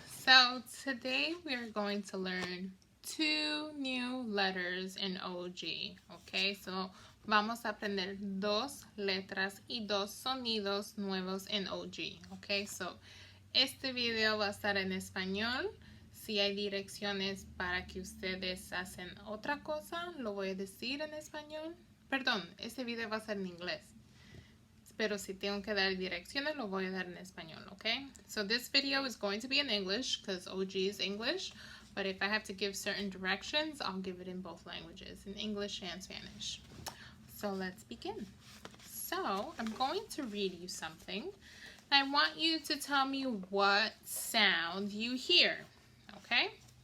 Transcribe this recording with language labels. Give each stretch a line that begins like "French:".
English: So today we are going to learn two new letters in OG.
Spanish: Okay, so vamos a aprender dos letras y dos sonidos nuevos en OG. Okay, so este video va a estar en español. Si hay direcciones para que ustedes hacen otra cosa, lo voy a decir en español. Perdón, este video va a ser en inglés. Pero si tengo que dar direcciones, lo voy a dar en español, okay?
English: So this video is going to be in English because OG is English. But if I have to give certain directions, I'll give it in both languages, in English and Spanish. So let's begin. So I'm going to read you something. I want you to tell me what sound you hear, okay?